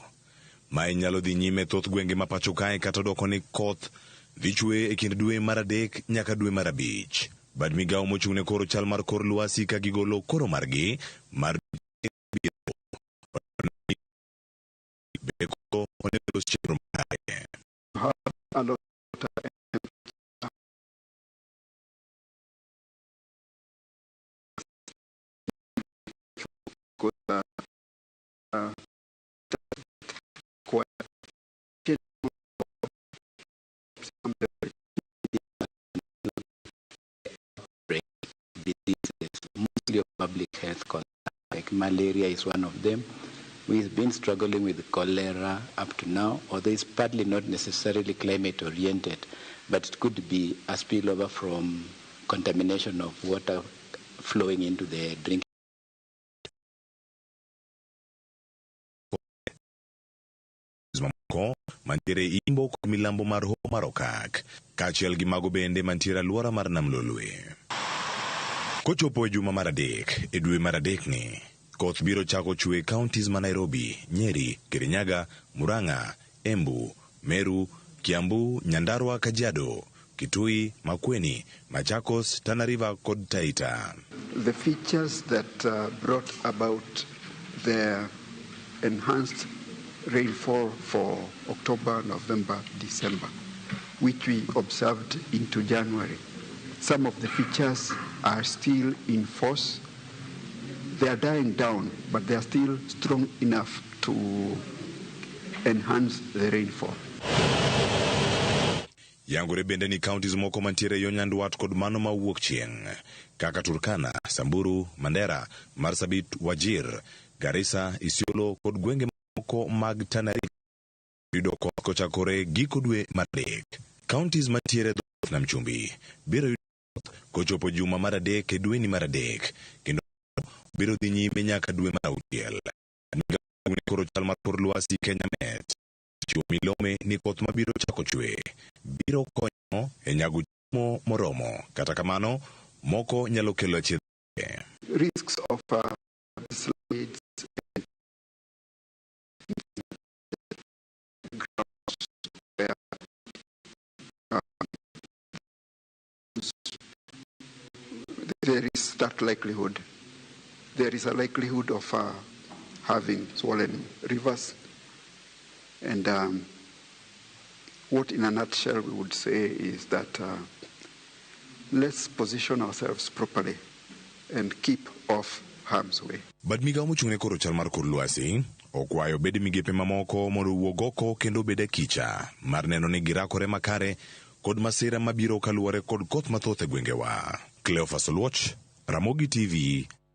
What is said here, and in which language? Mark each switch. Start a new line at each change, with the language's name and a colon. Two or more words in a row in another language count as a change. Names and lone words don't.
Luo (Kenya and Tanzania): Mae nyalo dhi nyime thoth gwenge ma pacho kae kata doko ni koth dhi chwe e kind dwe mar 3 nyaka dwe mar 5. Bad migao mochung'ne koro chal mar kor lwasi ka gigolo koro margi mar beko onego chenro mare.
English: Mostly of public health concerns, like malaria is one of them. We've been struggling with cholera up to now, although it's partly not necessarily climate oriented, but it could be a spillover from contamination of water flowing into the drinking.
Luo (Kenya and Tanzania): Mantiere imbo kod milambo mar ho mar okak, kaachiel gi mago bende mantiere alwora mar nam lolwe. Kochopo e juma mar 3 e dwe mar 3 ni, koth biro chako chwe counties ma Nairobi, Nyeri, Kirinyaga, Murang'a, Embu, Meru, Kiambu, Nyandarua, Kajiado, Kitui, Makueni, Machakos, Tana River kod Taita.
English: The features that brought about the enhanced rainfall for October, November, December, which we observed into January. Some of the features are still in force. They are dying down, but they are still strong enough to enhance the rainfall.
Luo (Kenya and Tanzania): Yangore bende ni counties moko mantiere yo nyandwat kod mano ma wuok chieng', kaka Turkana, Samburu, Mandera, Marsabit, Wajir, Garissa, Isiolo kod gwenge moko mag Tana River yudo koth kochakore giko dwe mar 3. Counties mantiere dhoth nam chumbi biro yudo koth kochopo juma mar 3 e dwe ni mar 3, kendo biro dhi nyime nyaka dwe mar 6. Koro chal mar kor lwasi Kenya Met chiwo milome ni koth mabiro chako chwe biro konyo e nyago chiemo moromo, kata kamano moko nyalo kelo achiedh.
English: Risks of slides there is that likelihood. There is a likelihood of having swollen rivers. And what in a nutshell we would say is that let's position ourselves properly and keep off harm's way.
Luo (Kenya and Tanzania): Bad migao mochung'ne koro chal mar kor lwasi okwayo bed migepe mamoko mondo wuog oko kendo bede kicha mar neno ni girakore makare kod masira mabiro kaluwore kod koth mathoth e gwengewa. Cleopas Oluoch, Ramogi TV,